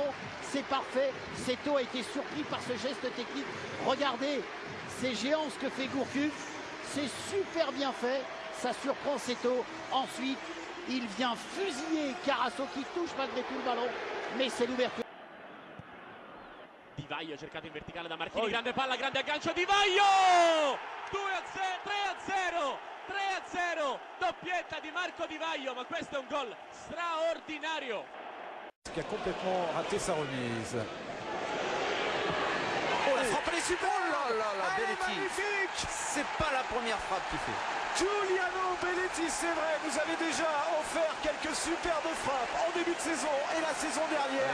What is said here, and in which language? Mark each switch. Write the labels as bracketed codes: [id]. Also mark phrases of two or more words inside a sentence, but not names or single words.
[fr] C'est parfait. Seto a été surpris par ce geste technique. Regardez, c'est géant ce que fait Gourcuff. C'est super bien fait. Ça surprend Seto. Ensuite, il vient fusiller Carasso qui touche malgré tout le ballon. Mais c'est l'ouverture. [it] Di Vaio cercato in verticale da Marchini, grande palla, grande aggancio Di Vaio! 3-0, doppietta di Marco Di Vaio, ma questo è un gol straordinario. [fr] Qui a complètement raté sa remise. Oh, la frappe, elle est super! Oh là là là, Belletti! C'est pas la première frappe qu'il fait. Giuliano Belletti, c'est vrai, nous avait déjà offert quelques superbes frappes en début de saison et la saison dernière.